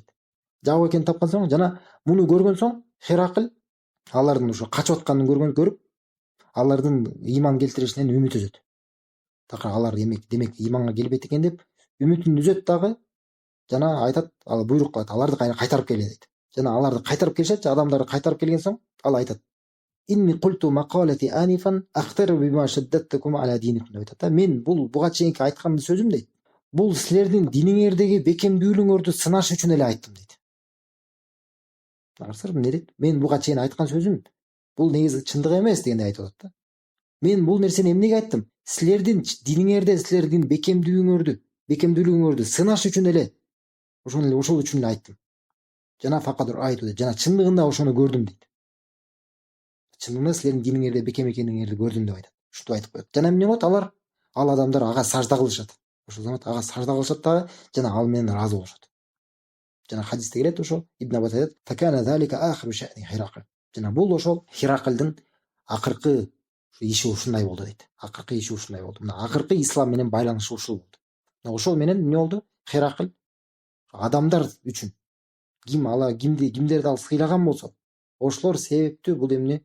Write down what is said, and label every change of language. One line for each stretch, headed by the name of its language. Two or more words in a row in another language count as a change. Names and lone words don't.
Kyrgyz: Жабык экенин тапкан соң, жана муну көргөн соң Хиракл алардын ошо качып атканын көрүп, алардын ыйман келтиришинен үмүт үзөт. Такыр алар демек ыйманга келбейт экен деп үмүтүн үзөт дагы. Жана айтат, ал буйрук кылат, аларды кайтарып келе дейт. Жана аларды кайтарып келишет, адамдарды кайтарып келген соң ал айтат:
Arabic: "إني قلت مقالتي آنفا أختبر بها شدتكم على دينكم"
Kyrgyz: деп айтат. Мен буга чейинки айткан сөзүм дейт, бул силердин диниңердеги бекемдүүлүгүңөрдү сынаш үчүн эле айттым дейт. Арсыр эмне дейт? Мен буга чейин айткан сөзүм бул негизи чындык эмес дегенде айтып атат да. Мен бул нерсени эмнеге айттым? Силердин диниңерде силердин бекемдүүлүгүңөрдү сынаш үчүн эле, ошол үчүн эле айттым. Жана факадыр айтуу дейт. Жана чындыгында ошону көрдүм дейт. Чындыгында силердин диниңерде бекем экендигиңерди көрдүм деп айтат. Ушинтип айтып коет. Жана эмне болот? Ал адамдар ага сажда кылышат. Ошол замат ага сажда кылышат дагы, жана ал менен ыраазы болушат. Жана хадисте келет, ошо Ибн Аббас айтат:
Arabic: "فكان ذلك آخر شأن هرقل".
Kyrgyz: Жана бул ошол Хираклдын акыркы иши ушундай болду дейт. Акыркы иши ушундай болду. Мына акыркы ислам менен байланышы ушул болду. Ошол менен эмне болду? Хиракл адамдар үчүн кимдерди ал сыйлаган болсо, ошолор себептүү бул эмне?